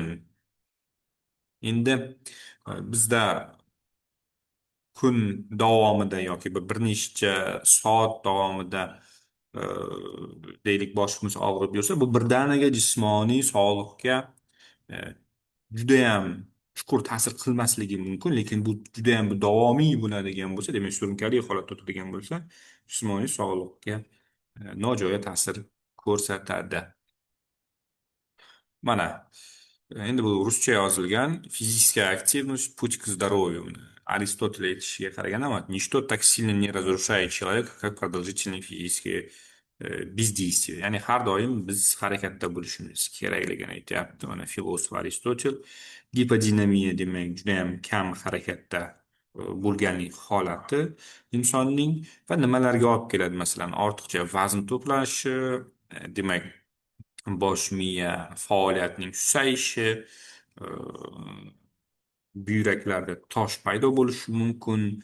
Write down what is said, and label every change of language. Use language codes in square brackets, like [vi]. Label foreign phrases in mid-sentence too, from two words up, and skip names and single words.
[uz] Endi bizda kun davomida yoki bir necha soat davomida e, deylik boshimiz og'rib yursa, bu birdaniga jismoniy sog'liqqa e, judayam chuqur ta'sir qilmasligi mumkin, lekin bu judayam davomiy bo'ladigan bo'lsa, demak surunkali holatda o'tadigan bo'lsa, jismoniy sog'liqqa nojo'ya ta'sir ko'rsatadi. Mana, endi bu ruscha yozilgan [ru] физическая активность — путь к здоровью. [uz] Aristotel aytishiga qaraganda, [ru] ничто так сильно не разрушает человека, как продолжительные физические бездействия. [uz] Ya'ni har doim biz harakatda bo'lishimiz kerakligini aytyapti mana filosof Aristotel. Gipodinamiya demak juda ham kam harakatda bo'lganlik holati insonning va nimalarga olib keladi? Masalan, ortiqcha vazn to'plashi, demak, bosh miya faoliyatining susayishi, e, buyraklarda tosh paydo bo'lishi mumkin.